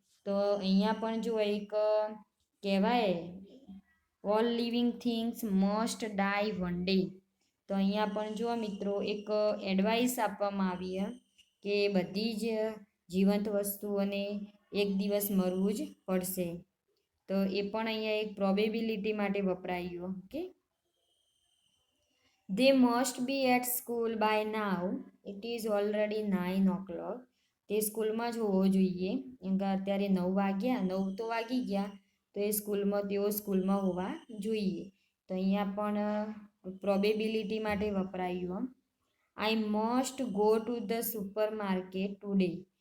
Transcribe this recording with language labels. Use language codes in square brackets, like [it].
[gu] તો અહીંયા પણ જો એક કહેવાય [en] All living things must dye one day. [gu] તો અહીંયા પણ જો મિત્રો એક એડવાઇસ આપવામાં આવી કે બધી જ જીવંત વસ્તુઓને એક દિવસ મરવું જ પડશે. તો એ પણ અહીંયા એક પ્રોબેબિલિટી માટે વપરાયું. [en] Okay, they must be at school by now, it is already 9 o'clock. [gu] તે સ્કૂલમાં જ હોવો જોઈએ, કેમ કે અત્યારે 9 વાગ્યા, 9 તો વાગી ગયા, તો એ સ્કૂલમાં તેઓ સ્કૂલમાં હોવા જોઈએ. તો અહીંયા પણ પ્રોબેબિલિટી માટે વપરાયું. [en] I must go to the supermarket today.